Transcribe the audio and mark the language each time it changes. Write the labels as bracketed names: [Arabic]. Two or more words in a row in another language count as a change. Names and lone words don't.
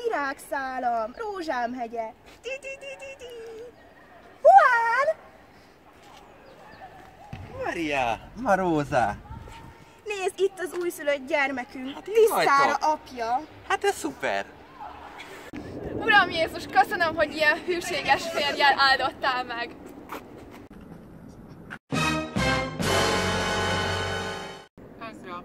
[Hungarian] virágszálam, rózsám hegye. Di-di-di-di-di. Juan! Maria, Maróza! Nézd, itt az újszülött gyermekünk, Hát itt tisztára vagytok. apja. Hát ez szuper! Uram Jézus, köszönöm, hogy ilyen hűséges férjjel áldottál meg. Ezra.